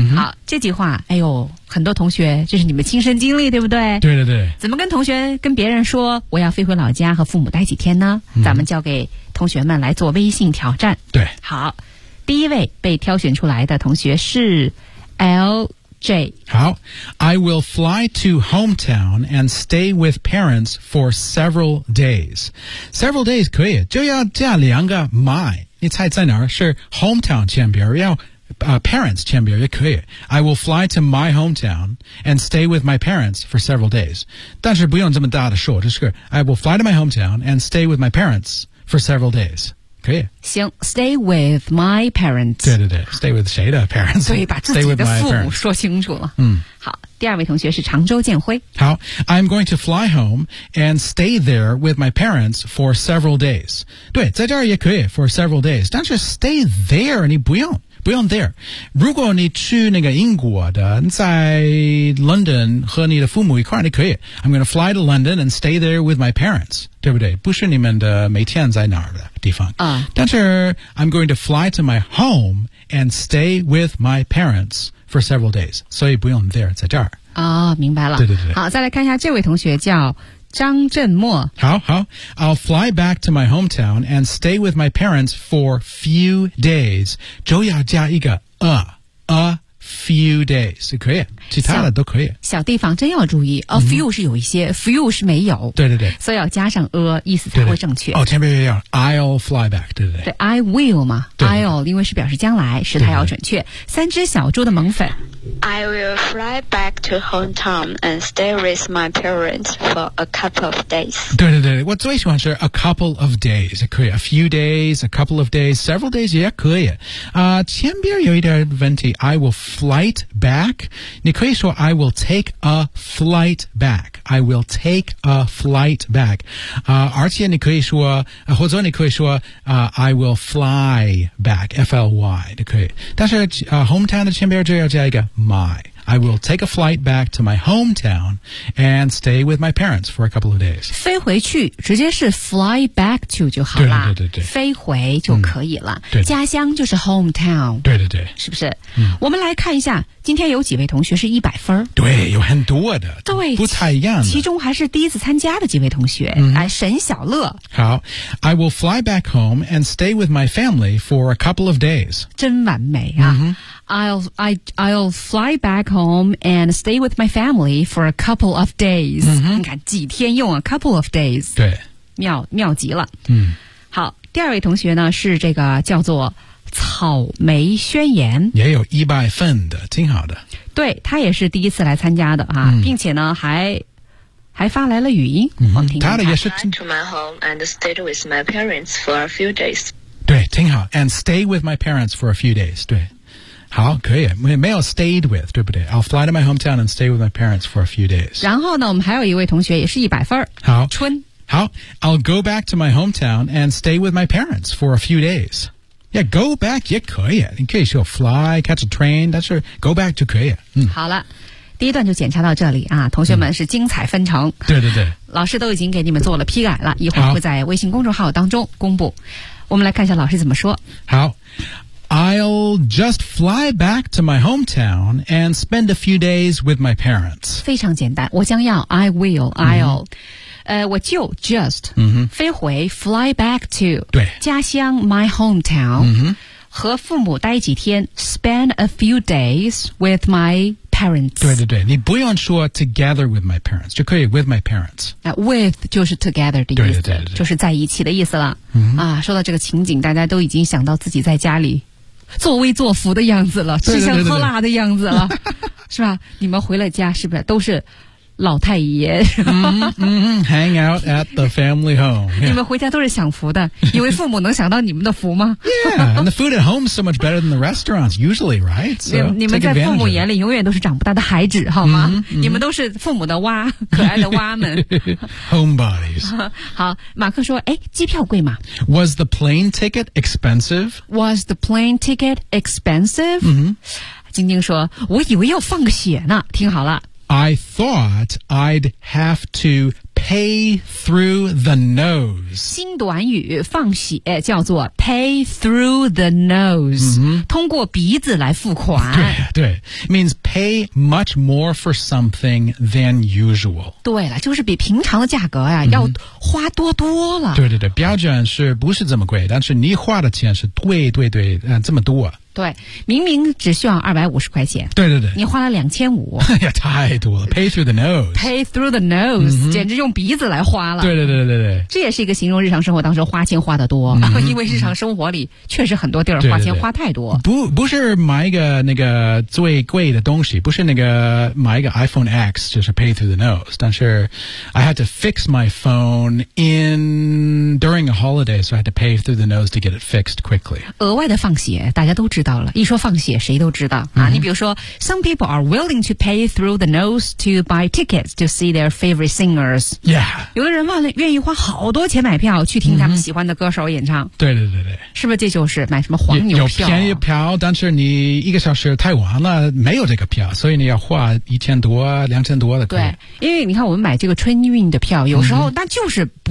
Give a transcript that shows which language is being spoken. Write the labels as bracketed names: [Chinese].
[Chinese] 好，这句话，哎呦，很多同学，这是你们亲身经历，对不对？对对对。怎么跟同学、跟别人说我要飞回老家和父母待几天呢？咱们交给同学们来做微信挑战。对。好，第一位被挑选出来的同学是 LJ。好 [English] ，I will fly to hometown and stay with parents for several days. Several days [Chinese] 可以，就要加两个 my。你猜在哪儿？是 hometown 前边，要parents 前边也可以。 [English] I will fly to my hometown and stay with my parents for several days. [Chinese] 但是不用这么大的说，就是 [English] I will fly to my hometown and stay with my parents for several days. [Chinese] 可以行 [English] ，stay with my parents。 [Chinese] 对对对 ，stay with 谁的 parents？对，把自己的父母说清楚了。好，第二位同学是常州建辉。 [English] 好 ，I'm going to fly home and stay there with my parents for several days。 [Chinese] 对，在这儿也可以 for several days， 但是 stay there 你不用 there。如果你去那个英国的，在 London 和你的父母一块儿，你可以 [English] I'm going to fly to London and stay there with my parents。 [Chinese] 对不对？不是你们的每天在哪儿的地方。 [English] 但是 I'm going to fly to my home and stay with my parents for several days. [Chinese] 所以不用 there， 在这儿。明白了。对对对。好，再来看一下这位同学叫张振墨。好。 [English] I'll fly back to my hometown and stay with my parents for few days. [Chinese] 就要加一个 [English] a few days. [Chinese] 可以。其他的都可以。小地方真要注意 ,a few 是有一些 ,few 是没有。对对对。所以要加上 a, 意思才会正确。对对哦前面也有 ,I'll fly back, 对对对。对 ,I will 嘛对对 ,I'll, 因为是表示将来时态要准确。对对三只小猪的萌粉。 [English] I will fly back to hometown and stay with my parents for a couple of days. [Chinese] 对对对，我最喜欢是 a couple of days， 可以 a few days， a couple of days， several days 也可以。前边有一点问题， [English] I will flight back， 你可以说 I will take a flight back， I will take a flight back。 [Chinese] 而且你可以说，或者你可以说，I will fly back， fly 都可以。但是hometown 的前边就要加一个。 [English] My, I will take a flight back to my hometown and stay with my parents for a couple of days. [Chinese] 飞回去直接是 fly back to 就好了。对对对对，飞回就可以了。对对家乡就是 hometown。对对对，是不是？我们来看一下，今天有几位同学是100分？对，有很多的，对，不太一样的。其中还是第一次参加的几位同学，沈小乐。 [English] 好 ，I will fly back home and stay with my family for a couple of days. [Chinese] 真完美啊！ [English] I'll fly back home and stay with my family for a couple of days.、 Mm-hmm. [Chinese] 你看几天用啊 [English] couple of days. [Chinese] 对。妙极了。嗯。好第二位同学呢是这个叫做草莓宣言。也有一百份的挺好的。对他也是第一次来参加的啊、嗯、并且呢还发来了语音。嗯他的也是。 [English] I'll fly to my home and stay with my parents for a few days. [Chinese] 对挺好 [English] and stay with my parents for a few days [Chinese] 对好可以没有 [English] stayed with [Chinese] 对不对 [English] I'll fly to my hometown and stay with my parents for a few days [Chinese] 然后呢我们还有一位同学也是一百分好春 [English] 好 I'll go back to my hometown and stay with my parents for a few days yeah go back [Chinese] 也可以你可以说 [English] fly catch a train [Chinese] 但是 [English] go back 就可以、嗯、 [Chinese] 好了第一段就检查到这里啊同学们是精彩纷呈、嗯、对对对老师都已经给你们做了批改了一会儿会在微信公众号当中公布我们来看一下老师怎么说。 [English] 好 ，I'll just fly back to my hometown and spend a few days with my parents。 [Chinese] 非常简单，我将要 ，I will，I'll，、mm-hmm. 我就 just、 mm-hmm. 飞回 fly back to 对家乡 my hometown、 mm-hmm. 和父母待几天 ， [English] spend a few days with my parents。 [Chinese] 对对对，你不用说 [English] together with my parents [Chinese] 就可以 with my parents。 With 就是 together 的意思，对对对对就是在一起的意思了。嗯、啊，说到这个情景，大家都已经想到自己在家里作威作福的样子了，吃香喝辣的样子了，对对对对是吧？你们回了家，是不是都是老太爷？嗯， [English] Hang out at the family home、yeah.。 [Chinese] 你们回家都是享福的，因为父母能想到你们的福吗 [English] ？Yeah, and the food at home is so much better than the restaurants usually, right? So, [Chinese] 你们在父母眼里永远都是长不大的孩子，好吗？ Mm-hmm, mm-hmm. 你们都是父母的蛙，可爱的蛙们。 [English] Homebodies. [Chinese] 好，马克说，哎，机票贵吗 [English] ？Was the plane ticket expensive? Was the plane ticket expensive?、 Mm-hmm. [Chinese] 晶晶说，我以为要放个血呢。听好了。 [English] I thought I'd have to pay through the nose. [Chinese] 新短语放血叫做 pay through the nose,、 mm-hmm. 通过鼻子来付款。对对 [English] ,means pay much more for something than usual. [Chinese] 对了就是比平常的价格呀、mm-hmm. 要花多多了。对对对标准是不是这么贵但是你花的钱是对对对、这么多。对明明只需要250块钱对对对你花了2500 太多了 [English] pay through the nose pay through the nose、 mm-hmm. [Chinese] 简直用鼻子来花了对对对对对这也是一个形容日常生活当中花钱花得多、 mm-hmm. 因为日常生活里确实很多地儿花钱花太多对对对 不是买一个那个最贵的东西不是那个买一个 [English] iPhone X 就是 pay through the nose 但是 I had to fix my phone in during a holiday so I had to pay through the nose to get it fixed quickly [Chinese] 额外的放血大家都知道到了，一说放血，谁都知道、 mm-hmm. 啊。你比如说 [English] ，some people are willing to pay through the nose to buy tickets to see their favorite singers. Yeah， [Chinese] 有的人愿意花好多钱买票去听他们喜欢的歌手演唱。 Mm-hmm. 对对对对，是不是这就是买什么黄牛票、啊？有便宜票，但是你一个小时太晚了，没有这个票，所以你要花1000多、2000多的。对，因为你看我们买这个春运的票，有时候那就是不、